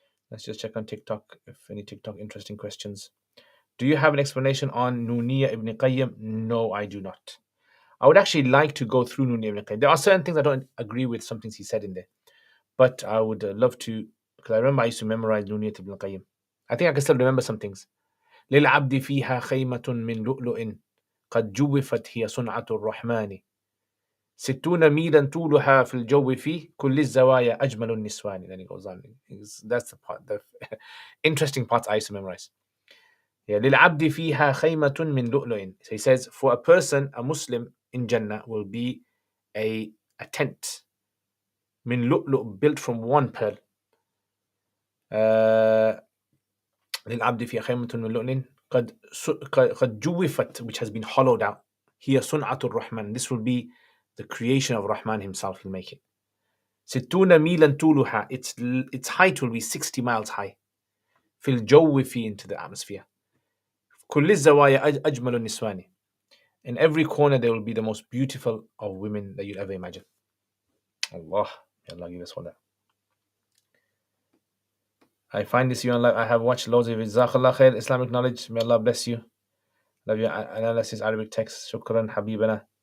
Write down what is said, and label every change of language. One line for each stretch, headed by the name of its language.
English: Let's just check on TikTok if any TikTok interesting questions. Do you have an explanation on Nuniyya ibn Qayyim? No, I do not. I would actually like to go through Nuniyya ibn Qayyim. There are certain things I don't agree with, some things he said in there. But I would love to, because I remember I used to memorize Nuniyya ibn Qayyim. I think I can still remember some things.
Arabic: للعبد فيها خيمة من لؤلؤ قد جوفت هي صنعة الرحمن 60 ميلا طولها في الجو فيه كل الزوايا أجمل النسوان.
English: Then he goes on. That's the part, the interesting part I used to memorize.
Arabic: Yeah, للعبد فيها خيمة من لؤلؤ.
English: So he says, for a person, a Muslim in Jannah will be a tent
Arabic: من لؤلؤ,
English: built from one pearl.
Arabic: للعبد فيها خيمة من لؤلؤ قد جوفت,
English: which has been hollowed out.
Arabic: هي صنعة الرحمن.
English: This will be the creation of Rahman himself. He'll make it.
Arabic: 60 ميلا طولها.
English: Its height will be 60 miles high.
Arabic: في الجو فيه,
English: into the atmosphere.
Arabic: كل الزوايا أجمل النسوان.
English: In every corner there will be the most beautiful of women that you'll ever imagine. Allah, may Allah give us all that. I find this you on live. I have watched loads of it. Jazakallah khair. Islamic knowledge. May Allah bless you. Love your analysis, Arabic text. Shukran, Habibana.